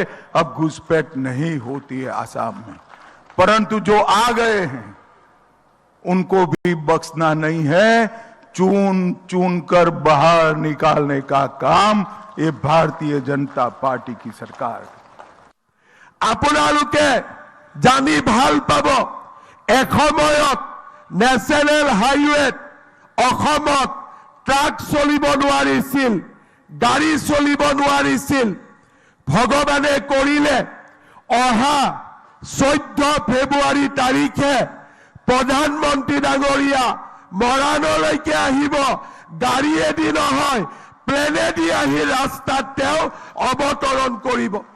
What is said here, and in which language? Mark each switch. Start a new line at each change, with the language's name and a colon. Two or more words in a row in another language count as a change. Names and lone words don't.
Hindi: अब घुसपैठ नहीं होती है आसाम में, परंतु जो आ गए हैं उनको भी बख्शना नहीं है। चून चून कर बाहर निकालने का काम ये भारतीय जनता पार्टी की सरकार।
Assamese: আপোনালোকে জানি ভাল পাব, এসময়ত নেশ্যনেল হাইৱেত অসমত ট্ৰাক চলিব নোৱাৰিছিল, গাড়ী চলিব নোৱাৰিছিল। ভগৱানে কৰিলে অহা 14 ফেব্ৰুৱাৰী তাৰিখে প্ৰধানমন্ত্ৰী ডাঙৰীয়া মৰাণলৈকে আহিব, গাড়ীয়েদি নহয় প্লেনেদি আহি ৰাস্তাত তেওঁ অৱতৰণ কৰিব।